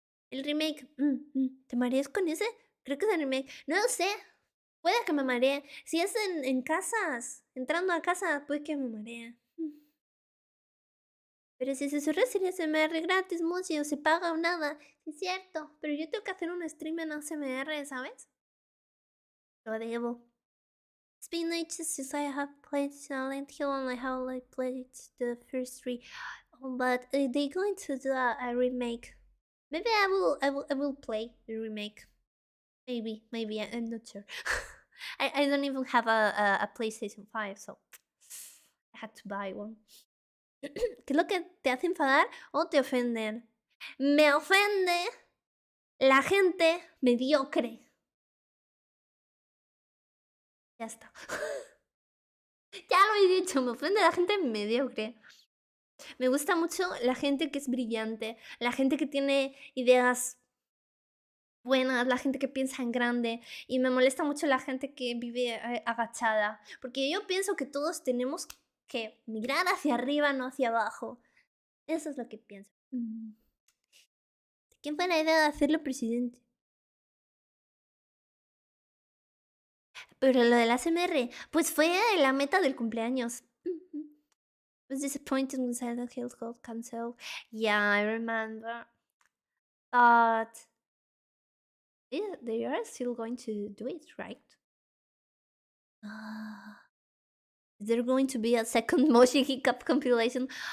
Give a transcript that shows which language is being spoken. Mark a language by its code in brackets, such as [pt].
[es] El remake, ¿te mareas con ese? Creo que es el remake. No lo sé. Puede que me maree. Si es en casas, entrando a casa, puede que me maree. Pero si se surre sería ASMR gratis, Mochi, o se paga o nada. Sí, es cierto. Pero yo tengo que hacer un stream en ASMR, ¿sabes? Lo debo. [en] It's been ages since I have played Silent Hill and I have like played the first 3. But they're going to do a remake. Maybe I will play the remake. Maybe I'm not sure. I don't even have a PlayStation 5, so I had to buy one. [es] ¿Qué es lo que te hace enfadar o te ofenden? Me ofende la gente mediocre. Ya está. Ya lo he dicho, me ofende la gente mediocre. Me gusta mucho la gente que es brillante, la gente que tiene ideas buenas, la gente que piensa en grande, y me molesta mucho la gente que vive agachada, porque yo pienso que todos tenemos que mirar hacia arriba, no hacia abajo. Eso es lo que pienso. ¿Quién fue la idea de hacerlo presidente? Pero lo del ASMR, pues fue la meta del cumpleaños. [en] Was disappointed when Silent Hill got cancelled. Yeah, I remember. But they are still going to do it, right? Is there going to be a second Moshi Hiccup compilation?